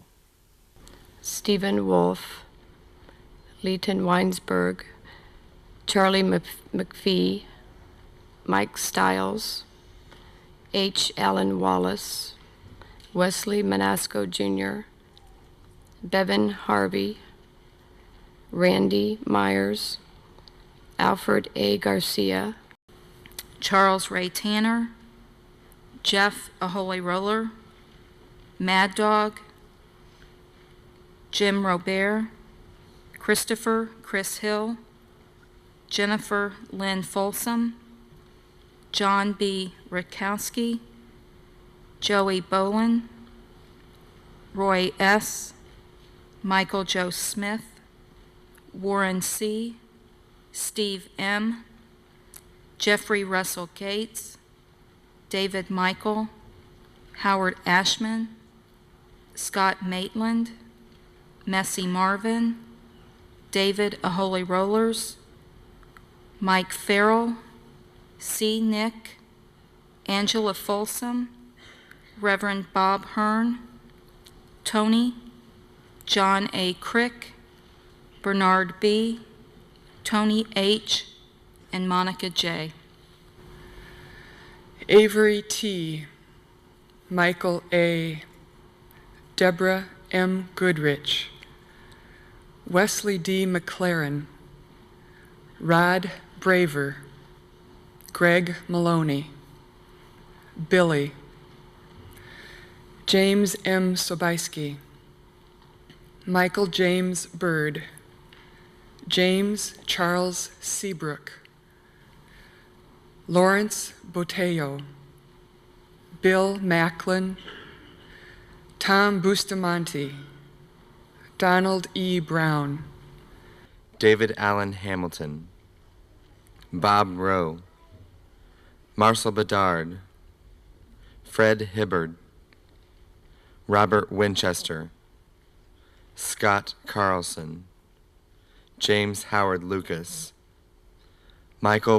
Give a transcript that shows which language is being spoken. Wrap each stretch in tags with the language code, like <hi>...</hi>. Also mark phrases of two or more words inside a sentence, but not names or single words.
<en>Stephen Wolf, Leighton Weinsberg, Charlie McPhee, Mike Stiles, H. Allen Wallace, Wesley Manasco Jr., Bevan Harvey, Randy Myers, Alfred A. Garcia, Charles Ray Tanner, Jeff A Holy Roller, Mad Dog, Jim Robert, Christopher Chris Hill, Jennifer Lynn Folsom, John B. Rutkowski, Joey Bolin, Roy S., Michael Joe Smith, Warren C., Steve M., Jeffrey Russell Gates, David Michael, Howard Ashman, Scott Maitland, Messy Marvin, David A Holy Rollers, Mike Farrell, C. Nick, Angela Folsom, Reverend Bob Hearn, Tony, John A. Crick, Bernard B., Tony H., and Monica J. Avery T., Michael A., Deborah M. Goodrich, Wesley D. McLaren, Rod Braver, Greg Maloney, Billy, James M. Sobieski, Michael James Bird, James Charles Seabrook, Lawrence Botello, Bill Macklin, Tom Bustamante, Donald E. Brown, David Allen Hamilton, Bob Rowe, Marcel Bedard, Fred Hibbard, Robert Winchester, Scott Carlson, James Howard Lucas, Michael</en>